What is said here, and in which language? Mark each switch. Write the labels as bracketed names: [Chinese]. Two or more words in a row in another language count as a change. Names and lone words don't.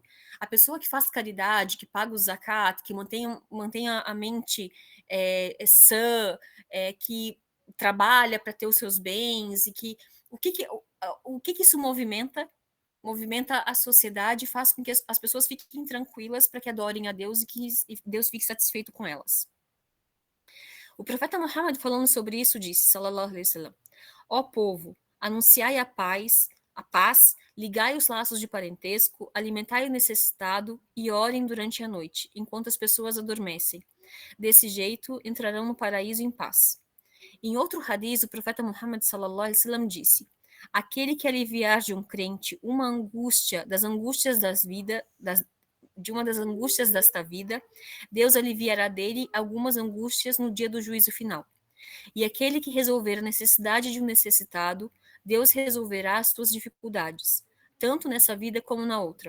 [Portuguese] A pessoa que faz caridade, que paga o zakat, que mantém a mente sã, que trabalha para ter os seus bens, e que o que isso movimenta? Movimenta a sociedade e faz com que as pessoas fiquem tranquilas para que adorem a Deus e que Deus fique satisfeito com elas. O profeta Muhammad, falando sobre isso, disse, [Arabic] صلى الله عليه وسلم: [Portuguese] ó povo, anunciai a paz, ligai os laços de parentesco, alimentai o necessitado e orem durante a noite, enquanto as pessoas adormecem. Desse jeito, entrarão no paraíso em paz. Em outro hadith, o profeta Muhammad [Arabic] صلى الله عليه وسلم [Portuguese] disse: aquele que aliviar de um crente uma angústia das angústias de uma das angústias desta vida, Deus aliviará dele algumas angústias no dia do juízo final. E aquele que resolver a necessidade de um necessitado, Deus resolverá as suas dificuldades, tanto nessa vida como na outra.